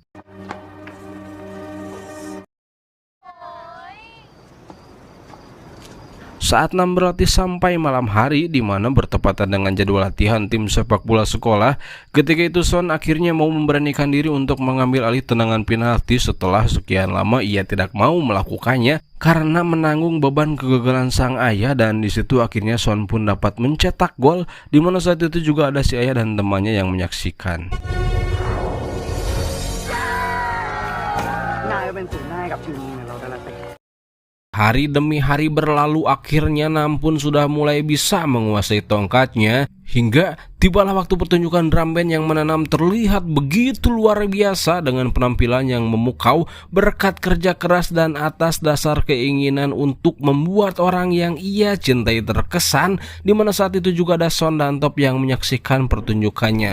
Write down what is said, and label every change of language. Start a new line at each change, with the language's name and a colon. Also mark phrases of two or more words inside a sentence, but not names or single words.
Indonesian: Saat Nam berlatih sampai malam hari, di mana bertepatan dengan jadwal latihan tim sepak bola sekolah, ketika itu Son akhirnya mau memberanikan diri untuk mengambil alih tendangan penalti setelah sekian lama ia tidak mau melakukannya karena menanggung beban kegagalan sang ayah, dan di situ akhirnya Son pun dapat mencetak gol, di mana saat itu juga ada si ayah dan temannya yang menyaksikan.
Thai: นายก็เป็นศูนย์หน้าให้กับทีมเราแต่ละเตะ
Indonesian: Hari demi hari berlalu, akhirnya Nam pun sudah mulai bisa menguasai tongkatnya, hingga tibalah waktu pertunjukan drum band yang mana Nam terlihat begitu luar biasa dengan penampilan yang memukau berkat kerja keras dan atas dasar keinginan untuk membuat orang yang ia cintai terkesan, di mana saat itu juga ada Son dan Top yang menyaksikan pertunjukannya.